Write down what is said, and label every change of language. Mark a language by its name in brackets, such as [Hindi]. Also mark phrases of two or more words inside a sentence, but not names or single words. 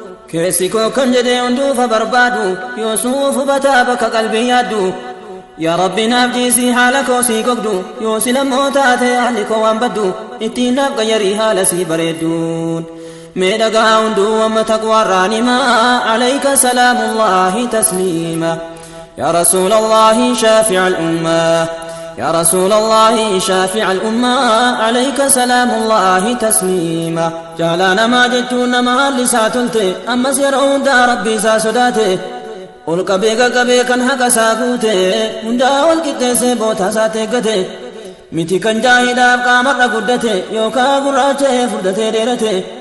[Oromo] Keessi koo kan jedhee hunduufa barbaadu, yoo suuf hubataa bakka qalbii yaaddu. Yaa Rabbi naaf jiisii haala koo sii gogdu, yoo si lammoo taate haalli koo waan baddu, ittiin naaf qayyarii haala sii bareedduun. Mee dhagaa hunduu amma taqwaarraan himaa, [Arabic] عليك سلام الله تسليما. يا رسول الله شافع الأمة، يا رسول الله شافع الأمة، عليك سلام الله تسليما. [Oromo] Jaalaa namaa jechuun nama haalli isaa tolte, ammas yeroo hundaa Rabbi isaa sodaate. Ol qabee qaqqabee kan haqa isaa guute, hundaa wal qixxeessee bootaa isaa teeggate. Miti kan jaahidaaf qaamarra guddate, yookaan gurraacha'ee furdatee dheerate.